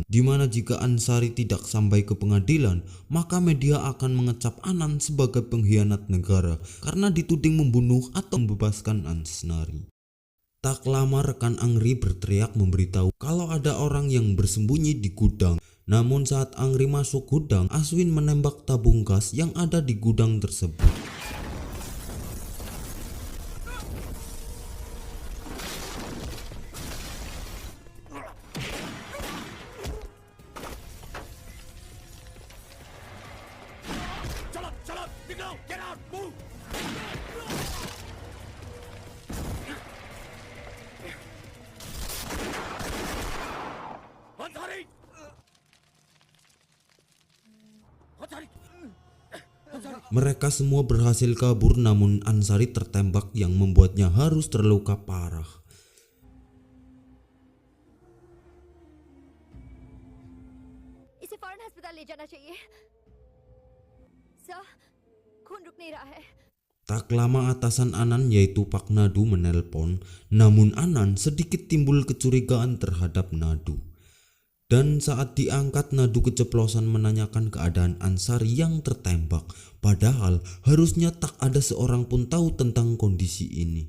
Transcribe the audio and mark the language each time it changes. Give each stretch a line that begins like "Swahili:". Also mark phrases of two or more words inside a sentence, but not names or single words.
Indonesian: Dimana jika Ansari tidak sampai ke pengadilan, maka media akan mengecap Anan sebagai pengkhianat negara karena dituding membunuh atau membebaskan Ansari. Tak lama rekan Angri berteriak memberitahu kalau ada orang yang bersembunyi di gudang. Namun saat Angri masuk gudang, Aswin menembak tabung gas yang ada di gudang tersebut.
English: Shut up! Get out! Move! Ansari!
Indonesian: Mereka semua berhasil kabur namun Ansari tertembak yang membuatnya harus terluka parah.
Hindi: इसे फौरन अस्पताल ले जाना चाहिए सर खून रुक नहीं रहा है
Indonesian: Tak lama atasan Anan yaitu Pak Nadu menelpon, namun Anan sedikit timbul kecurigaan terhadap Nadu. Dan saat diangkat, nadu keceplosan menanyakan keadaan Ansari yang tertembak. Padahal harusnya tak ada seorang pun tahu tentang kondisi ini.